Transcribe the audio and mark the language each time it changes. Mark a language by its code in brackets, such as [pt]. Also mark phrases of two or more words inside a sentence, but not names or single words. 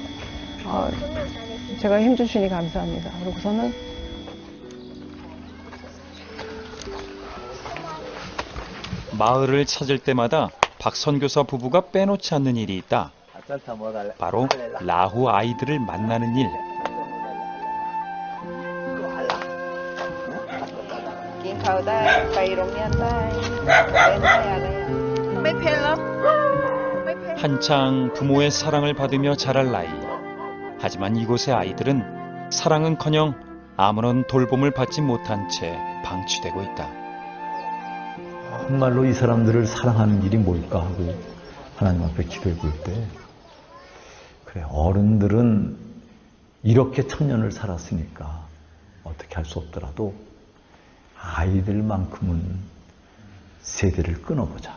[ko] 제가 힘 주시니 감사합니다. 그러고서는 마을을 찾을 때마다 박 선교사 부부가 빼놓지 않는 일이 있다. 바로 라후 아이들을 만나는 일. [th] กินข้าวได้ไปโรงเรียนได้เล่นได้อะไรไม่เผ็ดหรอ [ko] 한창 부모의 사랑을 받으며 자랄 나이. 하지만 이곳의 아이들은 사랑은커녕 아무런 돌봄을 받지 못한 채 방치되고 있다. 정말로 이 사람들을 사랑하는 일이 뭘까 하고 하나님 앞에 기도해 볼 때, 그래, 어른들은 이렇게 천년을 살았으니까 어떻게 할 수 없더라도 아이들만큼은 세대를 끊어보자.